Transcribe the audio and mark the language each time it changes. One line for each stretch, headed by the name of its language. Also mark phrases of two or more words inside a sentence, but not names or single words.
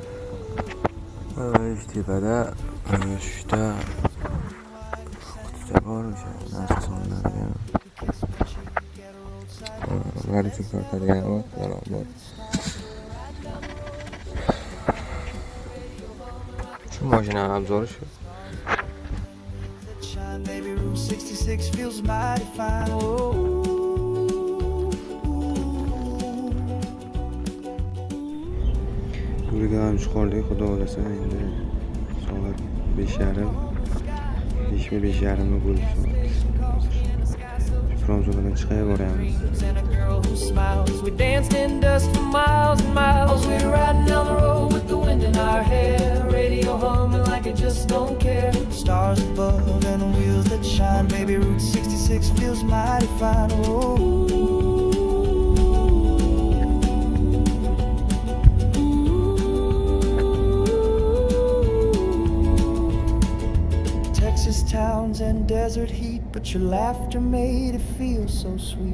Uzbek: Tepada shunda quticha bor, o'sha narsa solinadigan. G'arib tortadigan bor. Shu mashina obzori shu.
English: Baby, Route 66 feels mighty fine.
Uzbek: Yo'lga ham chiqardik, xudo xolasa endi soat 5:30. 5:30 bo'ldi soat. Fromzonadan chiqib boramiz.
English: And a girl who smiles. We danced in dust for miles and miles. We were riding down the road with the wind in our hair. Radio humming like it just don't care. Stars above and wheels that shine. Baby, Route 66 feels mighty fine. Texas towns and desert heat, but your laughter made it feel so sweet.